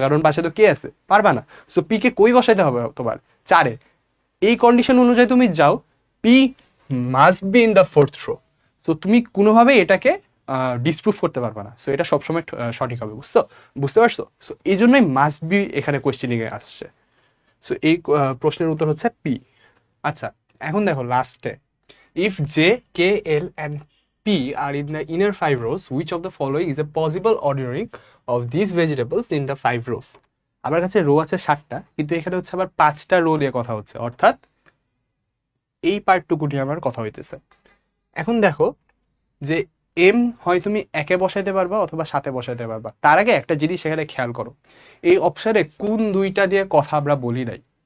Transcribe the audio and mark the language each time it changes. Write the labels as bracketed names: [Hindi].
[Bangla] কারণ পাশে তো কে আছে, পারবা না। সো পি কে কই বসাতে হবে তোমার? 4-এ। এই কন্ডিশন অনুযায়ী তুমি যাও, [English] P must be in the fourth row. [Bangla] So তুমি কোনোভাবে এটাকে ডিসপ্রুভ করতে পারবে না। সো এটা সবসময় সঠিক হবে, বুঝতে পারছো? সো এই জন্যই মাস্ট বি এখানে কোয়েশ্চেনিং এ আসছে। সো এই প্রশ্নের উত্তর হচ্ছে পি। আচ্ছা, এখন দেখো লাস্টে, [English] If J, K, L and P R in the inner 5 rows, which of the following is a possible ordering of these vegetables in the 5 rows? [Bangla] আমার কাছে রো আছে 7টা, কিন্তু এখানে হচ্ছে আবার 5টা রো নিয়ে কথা হচ্ছে, অর্থাৎ এই পার্টটুকু নিয়ে আমার কথা হইতেছে। এখন দেখো যে এম হয় তুমি 1-এ বসাইতে পারবা অথবা 7-এ বসাইতে পারবা। তার আগে একটা জিনিস এখানে খেয়াল করো, এই অপশনে কোন দুইটা দিয়ে কথা আমরা বলি নাই।